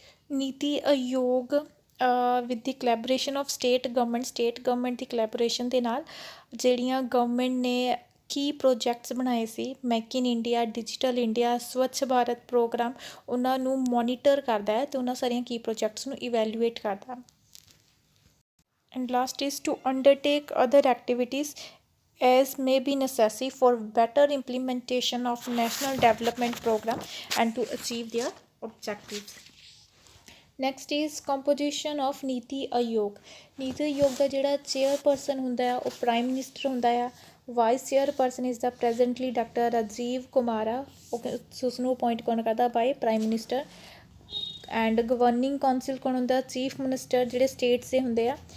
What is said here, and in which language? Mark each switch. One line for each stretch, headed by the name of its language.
Punjabi: ਨੀਤੀ ਆਯੋਗ
English: with the collaboration of state government
Punjabi: ਦੀ collaboration ਦੇ ਨਾਲ ਜਿਹੜੀਆਂ ਗਵਰਨਮੈਂਟ ਨੇ ਕੀ ਪ੍ਰੋਜੈਕਟਸ ਬਣਾਏ ਸੀ, make in India, digital India, Swachh Bharat programme, ਉਹਨਾਂ ਨੂੰ ਮੋਨੀਟਰ ਕਰਦਾ ਹੈ ਅਤੇ ਉਹਨਾਂ ਸਾਰੀਆਂ ਕੀ ਪ੍ਰੋਜੈਕਟਸ ਨੂੰ ਇਵੈਲੂਏਟ ਕਰਦਾ।
English: And last is to undertake other activities as may be necessary for better implementation of national development program and to achieve their objectives. Next is composition of Niti Aayog.
Punjabi: ਨੀਤੀ ਆਯੋਗ ਦਾ ਜਿਹੜਾ ਚੇਅਰਪਰਸਨ ਹੁੰਦਾ ਆ ਉਹ ਪ੍ਰਾਈਮ ਮਿਨਿਸਟਰ ਹੁੰਦਾ ਆ। Vice chairperson is ਦਾ presently doctor Rajiv Kumar ਆ, ਉਸ ਨੂੰ ਅਪੋਇੰਟ ਕੌਣ ਕਰਦਾ ਬਾਈ prime minister. And governing council ਕੌਣ ਹੁੰਦਾ, ਚੀਫ ਮਿਨਿਸਟਰ ਜਿਹੜੇ ਸਟੇਟਸ ਦੇ ਹੁੰਦੇ ਆ।